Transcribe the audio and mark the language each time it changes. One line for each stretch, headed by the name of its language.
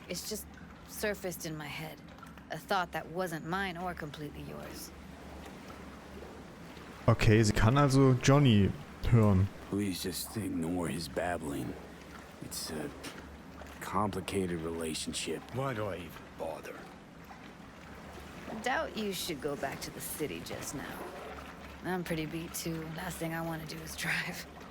English: It's just surfaced in my head. A thought that wasn't mine or completely yours.
German: Okay, sie kann also Johnny hören.
English: Please just ignore his babbling. It's a complicated relationship. Why do I even bother? Doubt you should go back to the city just now. I'm pretty beat too. Last thing I want to do is drive.